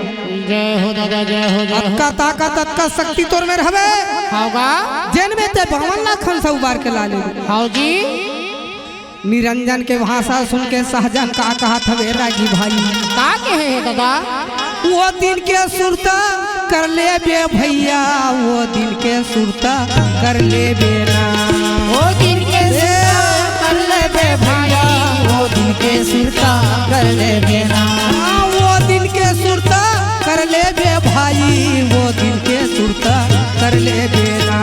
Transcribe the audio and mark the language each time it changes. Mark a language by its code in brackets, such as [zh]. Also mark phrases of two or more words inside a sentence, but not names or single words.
[hne] जय हो दादा जय हो जय हो। अक्का ताकत अक्का शक्ति तोर में रहवे होगा। जन में ते 52 लाख साहूकार के लाले। हाँ जी। निरंजन के भाषा सुन के शाहजहां का कहा था वे रागी भाई। का कहे है दादा? वो दिन के सुरता कर ले बे भैया, वो दिन के सुरता कर ले बेना। वो दिन के कर ले बे भैया, वो दिन के सुरता कर ले बेना। वो दिन के सुरता कर ले बे भाई, वो दिन के सुरता कर ले बेना।